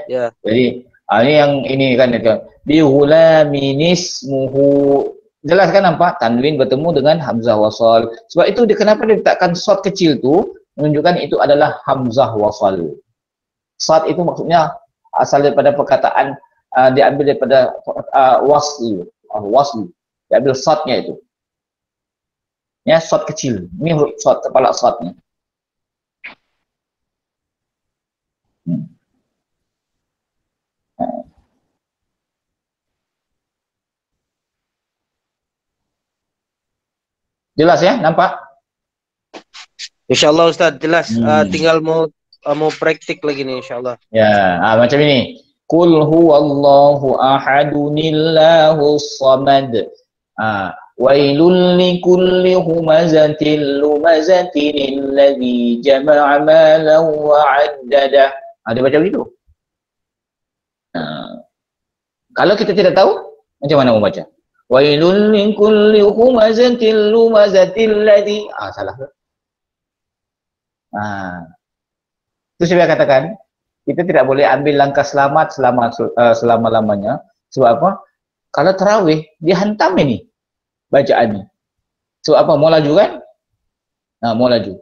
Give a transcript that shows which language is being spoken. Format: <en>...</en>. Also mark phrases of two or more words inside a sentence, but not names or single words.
<ms>Jadi ini yang ini kan bihulaminismuhu. Jelas kan nampak tanwin bertemu dengan hamzah wasal. Sebab itu kenapa dia letakkan shad kecil tu menunjukkan itu adalah hamzah wasal. Shad itu maksudnya asal daripada perkataan diambil daripada wasl. Diambil shadnya itu. Ya, shot kecil. Ini huruf shot, kepala shotnya. Jelas ya, nampak? Insyaallah Ustaz, jelas. Tinggal mau praktik lagi nih insyaallah. Ya, macam ini.</ms> <ar>قل هو الله أحد الله الصمد. ويل لكل همزة لمزة الذي جمع مالا وعدده.</ar> <ms>Ada baca begitu? Kalau kita tidak tahu, macam mana mau baca?</ms> <ar>ويل لكل همزة لمزة الذي salah.</ar> <ms>Itu saya katakan, kita tidak boleh ambil langkah selamat selama-lamanya. Sebab apa? Kalau tarawih, dia hantam ini bacaan ini. Sebab apa? Mau laju kan? Mau laju.</ms>